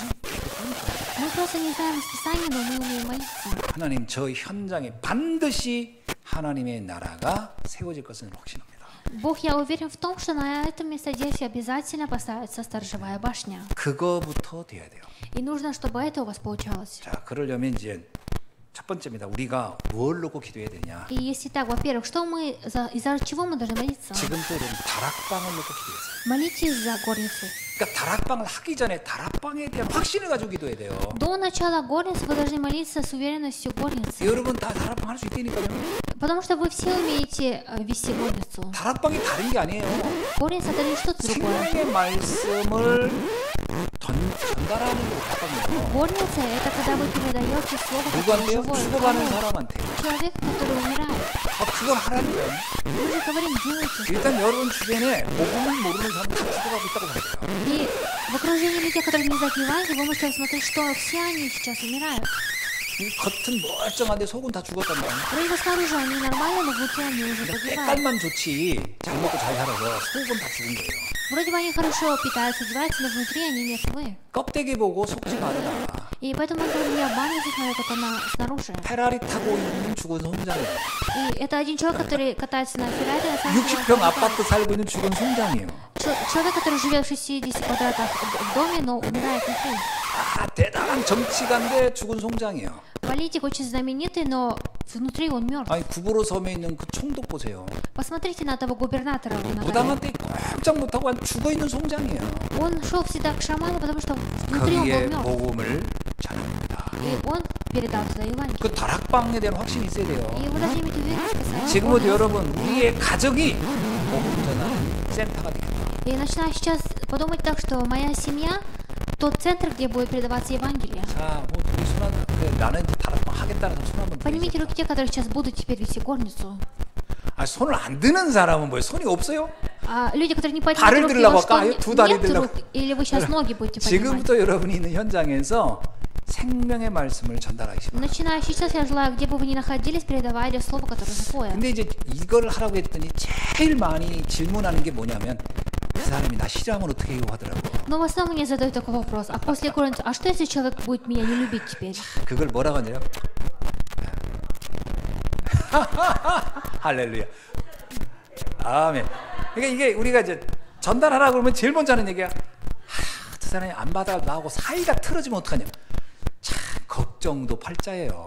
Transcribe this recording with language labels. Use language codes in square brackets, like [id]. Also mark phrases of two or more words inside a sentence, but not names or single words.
[ru] Мы просто не знаем расписание, но мы умеем молиться. [ko] 하나님 저 현장에 반드시 하나님의 나라가 세워질 것은 확신합니다. [ru] Бог, я уверен в том, что на этом местодействии обязательно поставится сторожевая башня. [ko] 그거부터 돼야 돼요. [ru] И нужно, чтобы это у вас получалось. [ko] 자, 그러려면 이제 첫 번째입니다. 우리가 뭘 놓고 기도해야 되냐? [ru] И если так, во-первых, что мы из-за чего мы должны молиться? [ko] 지금도 여러분 다락방을 놓고 기도해요. [ru] Молитесь за горницу. [ko] 그러니까 다락방을 하기 전에 다락방에 대한 확신을 가지고 기도해야 돼요. [ru] До начала горницы вы должны молиться с уверенностью горницы. [ko] 여러분 다 다락방 할 수 있다니까요. [ru] Потому что вы все умеете вести горницу. [ko] 다락방이 다른 게 아니에요. [ru] Горница это не что-то другое. [ko] 생명의 말씀을 전달하는 게 다락방이에요. [ru] Горница это когда вы передаете слово, которое [ko] 누구한테요? [ru] живое. [ko] 죽어가는 [ru] Кому? [ko] 사람한테. [ru] Человек, который умирает. [ko] 그걸 하라니까요. [ru] Мы же говорим, делайте. [ko] 일단 여러분 주변에 복음을 모르는 사람 다 죽어가고 있다고 봐요. [ru] И в окружении людей, которые не знают Евангелие, вы можете посмотреть, что все они сейчас умирают. [ko] 겉은 멀쩡한데 속은 다 죽었단 말이에요. [ru] Вроде бы снаружи они нормально, но внутри они уже погибают. [ko] 때깔만 좋지 잘 먹고 잘 살아서 속은 다 죽은 거예요. [ru] Вроде бы они хорошо питаются, одеваются, но внутри они мертвы. [ko] 껍데기 보고 속지 말아라. [ru] И поэтому мы говорим, не обманывайтесь, смотря только снаружи. [ko] 페라리 타고 있는 죽은 송장이에요. [ru] И это один человек, который катается на Феррари, на самом деле [ko] 60평 아파트 살고 있는 죽은 송장이에요. [ru] человек, который живет в 60 квадратах в доме, но умирает внутри. [ko] 대단한 정치가인데 죽은 송장이에요. [ru] Политик очень знаменитый, но внутри он мертв. [ko] 아니 구보로 섬에 있는 그 총독 보세요. [ru] Посмотрите на того губернатора. на [ko] 무당한 [ru] горе. [ko] 때 꼼짝 못하고 죽어 있는 송장이에요. [ru] Он шел всегда к шаману, потому что внутри он [ko] 거기에 [ru] был мертв. [ko] 복음을 전합니다. [ru] И он передал туда Евангелие. [ko] 그 다락방에 대한 확신이 있어야 돼요. [ru] И вы должны иметь уверенность, касаемо [ko] 지금부터 [ru] Бога. [ko] 여러분 우리의 가정이 복음 전하는 센터가 되겠다. [ru] И начинаю сейчас подумать так, что моя семья тот центр, где будет передаваться Евангелие. [ko] 자, 뭐 우리 손한 그래, 나는 이제 다락방 하겠다는 사람 손 한번 [ru] Поднимите [ko] 들어주세요. [ru] руки те, которые сейчас будут теперь вести горницу. [ko] 아, 손을 안 드는 사람은 뭐예요? 손이 없어요? [ru] А люди, которые не поднимают [ko] 발을 [ru] руки, [ko] 들려고 [ru] у вас что, [ko] 할까? 두 다리 [ru] нет [ko] 들려고. [ru] рук? Или вы сейчас ноги будете поднимать? [ko] 지금부터 여러분이 있는 현장에서 생명의 말씀을 전달하기 바랍니다. [ru] Начиная сейчас, я желаю, где бы вы ни находились, передавайте слово, которое живое. [ko] 근데 이제 이걸 하라고 했더니 제일 많이 질문하는 게 뭐냐면 그 사람이 나 싫어하면 어떻게 해요 하더라고. [ru] Но в основном мне задают такой вопрос. А после горницы, а что если человек будет меня не любить теперь? [ko] 그걸 뭐라고 하냐면 할렐루야. 아멘. 그러니까 이게 우리가 이제 전달하라고 그러면 제일 먼저 하는 얘기야. 저 사람이 안 받아 나하고 사이가 틀어지면 어떡하냐. 참 걱정도 팔자예요.